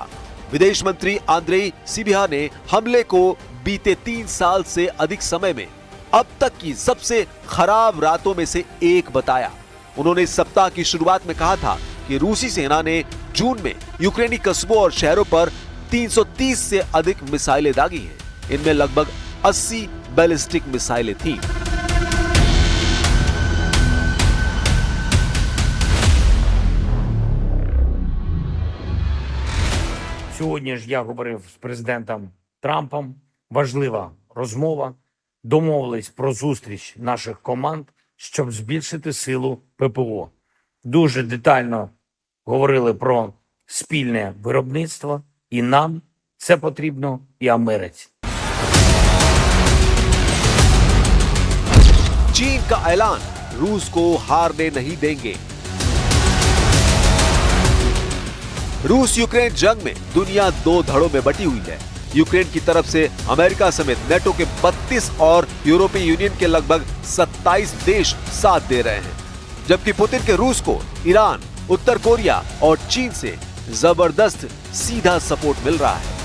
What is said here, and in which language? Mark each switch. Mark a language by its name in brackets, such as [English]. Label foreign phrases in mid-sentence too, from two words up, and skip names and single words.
[Hindi] विदेश मंत्री आंद्रेई सिबिहा ने हमले को बीते 3 साल से अधिक समय में अब तक की सबसे खराब रातों में से एक बताया। उन्होंने इस सप्ताह की शुरुआत में कहा था कि रूसी सेना ने जून में यूक्रेनी कस्बों और शहरों पर 330 से अधिक मिसाइलें दागी हैं। इनमें लगभग 80 बैलिस्टिक मिसाइलें थीं। [Ukrainian] Сьогодні ж я говорив з президентом Трампом. Важлива розмова. Домовились про зустріч наших команд, щоб збільшити силу ППО. Дуже детально говорили про спільне виробництво. І нам це потрібно, і Америці. [Hindi] चीन का ऐलान, रूस को हारने नहीं देंगे। रूस यूक्रेन जंग में दुनिया 2 धड़ों में बटी हुई है। यूक्रेन की तरफ से अमेरिका समेत नेटो के 32 और यूरोपीय यूनियन के लगभग 27 देश साथ दे रहे हैं, जबकि पुतिन के रूस को ईरान, उत्तर कोरिया और चीन से जबरदस्त सीधा सपोर्ट मिल रहा है।